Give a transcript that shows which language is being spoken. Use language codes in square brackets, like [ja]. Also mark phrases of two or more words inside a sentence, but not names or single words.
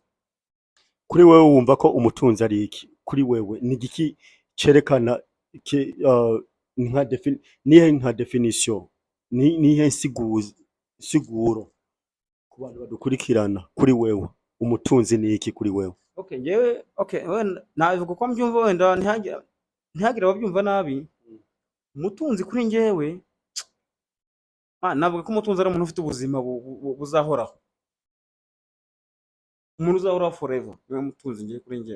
[rn] Kuri wewe wumva ko umutunzi ari iki? Kuri wewe ni igiki cerekana nka definition nihe siguro ku bantu badukurikirana? Kuri wewe umutunzi ni iki kuri wewe? Okay, [rw] njyewe wenda navuga ko mbyumva wenda ntihagire ababyumva nabi. Umutunzi kuri njyewe navuga ko umutunzi ari umuntu ufite ubuzima buzahoraho. Umuntu uzahoraho forever. Niwe mutunzi ngiye kuri njyewe.